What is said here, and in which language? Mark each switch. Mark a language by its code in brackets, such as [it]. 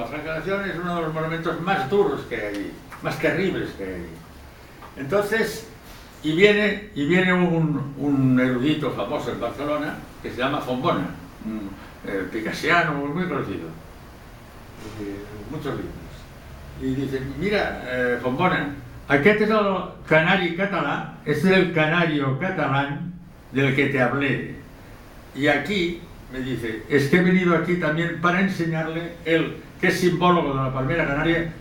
[es] La flagelación es uno de los monumentos más duros que hay, más terribles que hay. Entonces, y viene un erudito famoso en Barcelona que se llama Fontbona, picassiano, muy conocido, muchos libros. Y dice, mira, Fontbona, [ca] aquest és el canari català, [es] es el canario catalán del que te hablé. Y aquí, me dice, es que he venido aquí también para enseñarle él, que es simbólogo de la palmera canaria.